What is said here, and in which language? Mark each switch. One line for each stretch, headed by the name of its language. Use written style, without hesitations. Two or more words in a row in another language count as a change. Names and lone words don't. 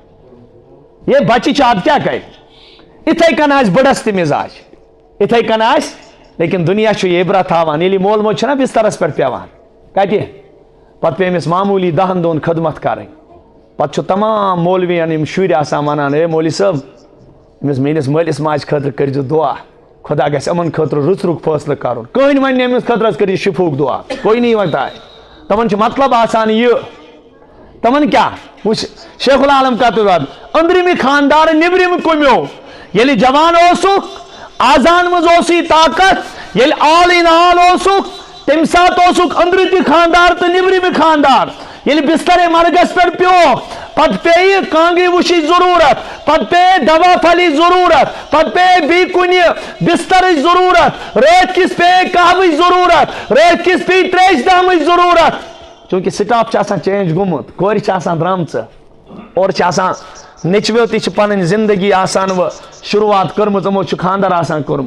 Kashmiri: یہ بچہِ چھُ ادٕ کیٛاہ کرِ یِتھے کٔنۍ آسہِ بٕڑس تہِ مزاج یِتھے کٔنۍ آسہِ لیکن دُنیا چھُ یہِ عبرت تھاوان ییٚلہِ مول موج چھُنہ بسترس پٮ۪ٹھ پیٚوان کتہِ پتہٕ پیٚیہِ أمِس معموٗلی 10 دۄہن خدمت کرٕنۍ پتہٕ چھُ تمام مولوِین یِم شُرۍ آسان ونان ہے مولوی صٲب أمِس میٲنِس مٲلِس ماجہِ خٲطرٕ کٔرۍزِ دعا خۄدا گژھِ یِمن خٲطرٕ رُت رُت فٲصلہٕ کرُن کٕہٕنۍ ونہِ نہٕ أمِس خٲطرٕ حظ کٔرِو شفوٗک دعا
Urdu: کوئی نہیں
Kashmiri: ونتا ہے تمن چھُ مطلب آسان یہِ تمن کیٛاہ وٕچھ شیخ العالم کتھ أنٛدرِمہِ خاندار نیبرِمہِ کُمیو ییٚلہِ جوان اوسُکھ آزان منٛز اوسُے طاقت ییٚلہِ
English: all in all
Kashmiri: اوسُکھ تمہِ ساتہٕ اوسُکھ أنٛدرٕ تہِ خاندار تہٕ نیبرِمہِ خاندار ییٚلہِ بسترے مرگس پٮ۪ٹھ پیوٚوکھ پتہٕ پیٚیہِ کانٛگٕے وٕچھِچ ضروٗرت پتہٕ پیٚیہِ دوا پھلِچ ضروٗرت پتہٕ پیٚیہِ بیٚیہِ کُنہِ بسترٕچ ضروٗرت رٲتھ کِس پیٚیہِ کہوٕچ ضروٗرت رٲتھ کِس پیٚیہِ تریشہِ دامٕچ ضروٗرت چوٗنکہِ سٹاف چھُ آسان چینج گوٚمُت کورِ چھِ آسان درٛامژٕ اورٕ چھِ آسان نیٚچویو تہِ چھِ پنٕنۍ زندگی آسان وۄنۍ شروعات کٔرمٕژ یِمو چھُ خاندر آسان